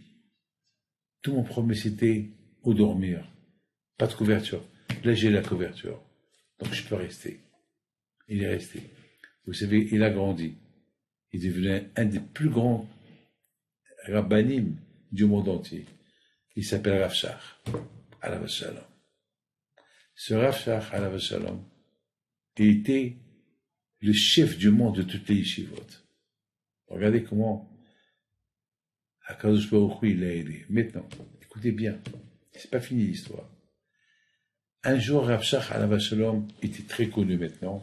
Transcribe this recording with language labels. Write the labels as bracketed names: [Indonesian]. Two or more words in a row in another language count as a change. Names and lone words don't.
[French] Tout mon problème c'était où dormir, pas de couverture. Là j'ai la couverture, donc je peux rester. Il est resté. Vous savez, il a grandi. Il est devenu un des plus grands rabbanim du monde entier. Il s'appelle Rav Shach, [Hebrew] עליו השלום. [French] Ce Rav Shach, [Hebrew] עליו השלום, [French] il était le chef du monde de toutes les yeshivot. Regardez comment [Hebrew] הקדוש ברוך הוא [French] il l'a aidé. Maintenant, écoutez bien, c'est pas fini l'histoire. Un jour, Rav Shach, [Hebrew] עליו השלום, [French] était très connu maintenant.